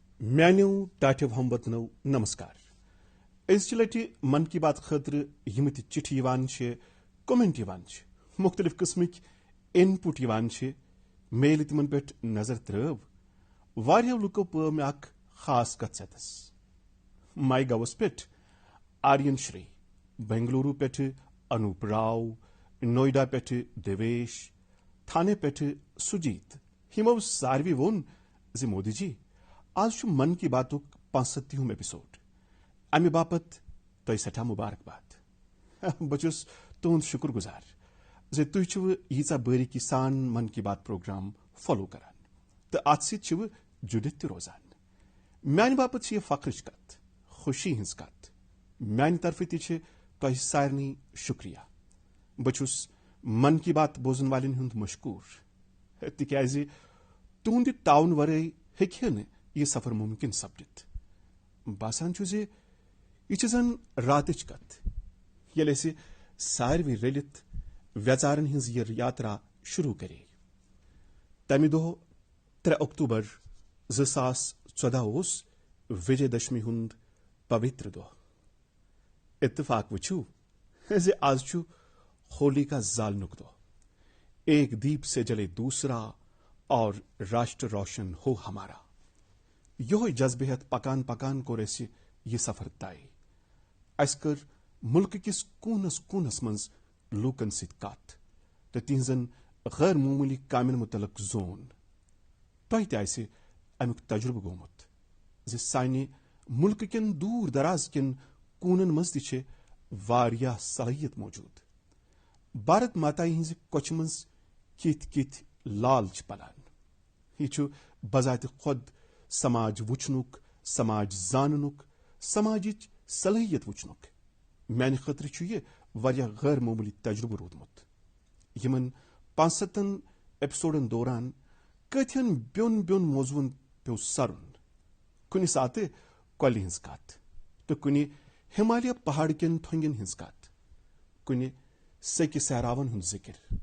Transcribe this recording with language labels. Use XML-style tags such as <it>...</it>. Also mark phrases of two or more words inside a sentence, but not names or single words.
<ks>म्यान्यो टाटो हमवतनो नमस्कार। इस लटि मन की बात खतर यम त चिठी यवान छे, कमेंट यवान छे, मुख्तलिफ किस्मक इनपुट यवान छे, मेल तिमन पे नजर त्रव वारियो लुको पे मे अख खास कथ सतस माई गवस पे आर्यन श्री, बेंगलुरु पे अनूप राव, नोएडा पे देवेश, थाने पे सुजीत हिमो सारवी वोन जि मोदी जी आज मन की बातुक 65 एपिसोड अमे बापत तय सठा मुबारकबाद। बचुस तुंद शुक्र गुजार जे तुय छु यीचा बारीकी सान मन की बात</ks> <en>program follow</en> <ks>करान तो आज से जुड़ित रोजान। म्यान बापत यह फख्रच कत, खुशी हिंस कत, म्यान तरफ तय सारनी शुक्रिया। बचुस मन की बात बोजन वालन हुंद मशकूर तिक्याज तुंद ताउन वरै हेक्य न यह सफर मुमकिन सपदित। बासान छु जे यह जन रातच कत येले से सारवी रलित व्यचारन हिंज यह यात्रा शुरू करे। तमि दो 3 अक्टूबर 2014 ओस विजयदशमी हुंद पवित्र दो। इत्तफाक वुचु जे आज छु होली का जालनुक दो।</ks> <hi>एक दीप से जले दूसरा और राष्ट्र रोशन हो हमारा।</hi> <ks>यो जज्बेहत पकान पकान को रेसी यह सफर तय अस्कर मुल्क किस कूनस कूनस मंज लूकन सित कत तो तिहजन गैर मामूली कामन मुतलक जोन तय तसे अमुक तजुर्बे गोमुत जे साने मुल्क किन दूर दराज किन कूनन मज ति वारिया सलाहियत मौजूद। भारत माता हिंज कोच मज कित कित लाल पलान। यह बजात खुद समाज वुचनुक, समाज जाननुक, समाजिच सलाहियत वुचनुक मैंने खतर यह वारिया गैर मामूली तजुर्बे रोदमुत। यमन 65 एपिसोडन दौरान कथियन ब्योन ब्योन मौजून पे सरुन कुनि सात कल हिंज कत तो कुनि हिमालय पहाड़ किन थोंगन हिंज कत, कुनि सेकि सहरावन हुंद जिक्र</ks>